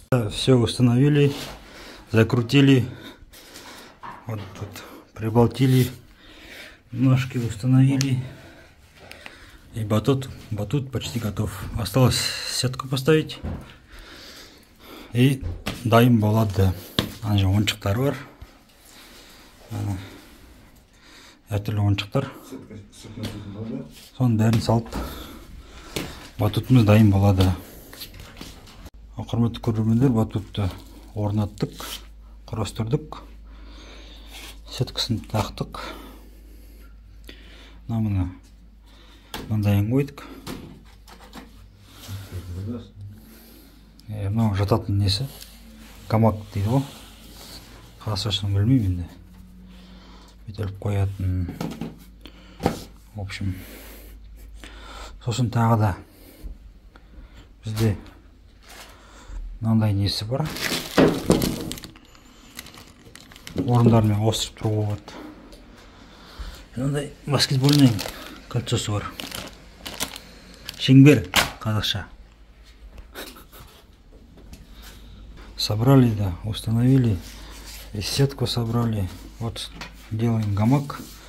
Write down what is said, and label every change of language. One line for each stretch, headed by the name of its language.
Russian: Все установили, закрутили, вот тут прибалтили, ножки установили. И батут почти готов. Осталось сетку поставить.
Kazakh: И дайым болады. Ана жерде ойыншықтар бар. Әртүрлі ойыншықтар. Соның бәрін салып батутымыз дайын болады. Құрметті көрермендер, батутты орнаттық, құрастырдық. Сеткасын тақтық. Мына мындайын қойдық. Мынау жататын несі? Гамак дейді ғой. Қазақшасын білмеймін енді. Бүйтіліп қоятын. В общем, сосын тағы да бізде мынандай несі бар. Орындармен ауыстырып тұруға болады. Мынандай баскетбольный кольцосы бар. Шеңбер қазақша.
Russian: Собрали, да, установили. И сетку собрали. Вот делаем гамак.